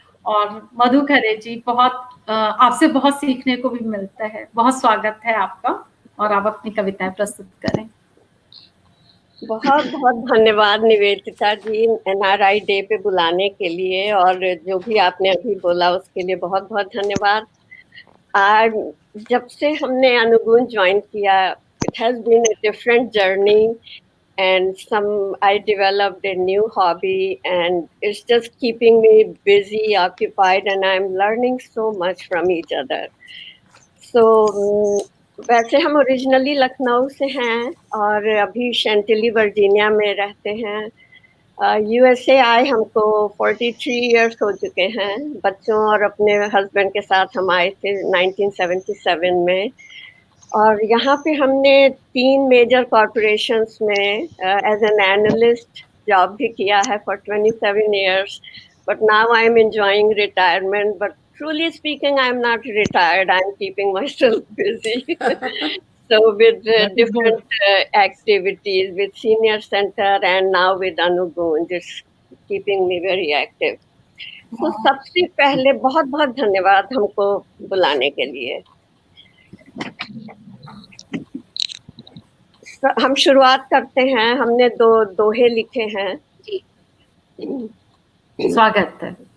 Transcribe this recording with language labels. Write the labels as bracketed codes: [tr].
[hi] और मधु खरे जी, बहुत आपसे बहुत सीखने को भी मिलता है। बहुत स्वागत है आपका, और आप अपनी कविताएं प्रस्तुत करें। बहुत बहुत धन्यवाद निवेदिता जी NRI डे पे बुलाने के लिए, और जो भी आपने अभी बोला उसके लिए बहुत बहुत धन्यवाद। आज जब से हमने अनुगुण ज्वाइन किया, [en] It has been a different journey, and I developed a new hobby, and it's just keeping me busy, occupied, and I'm learning so much from each other. [hi] So वैसे हम ओरिजिनली लखनऊ से हैं और अभी शेंटिली वर्जीनिया में रहते हैं। USA आए हमको 43 इयर्स हो चुके हैं। बच्चों और अपने हस्बैंड के साथ हम आए थे 1977 में, और यहाँ पे हमने 3 मेजर कॉरपोरेशंस में [en] as an analyst [hi] जॉब भी किया है [en] for 27 years. But now I'm enjoying retirement. But truly speaking, I'm not retired. I'm keeping myself busy. So with different activities, with Senior Center and now with Anugun, just keeping me very active. [hi] तो सबसे पहले बहुत बहुत धन्यवाद हमको बुलाने के लिए। हम शुरुआत करते हैं। हमने दो दोहे लिखे हैं। जी, स्वागत है।